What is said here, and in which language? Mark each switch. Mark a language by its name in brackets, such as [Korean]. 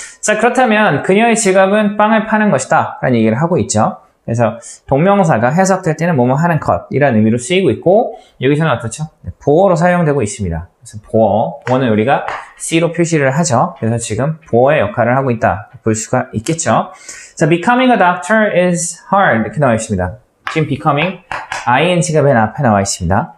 [Korean] 자, 그렇다면 그녀의 직업은 빵을 파는 것이다 라는 얘기를 하고 있죠. 그래서 동명사가 해석될 때는 뭐뭐 하는 것이라는 의미로 쓰이고 있고 여기서는 어떻죠? 보어로 사용되고 있습니다. 그래서 보어는 우리가 C로 표시를 하죠. 그래서 지금 보어의 역할을 하고 있다 볼 수가 있겠죠. 자, [English] becoming a doctor is hard [Korean] 이렇게 나와 있습니다. 지금 becoming, ing가 맨 앞에 나와 있습니다.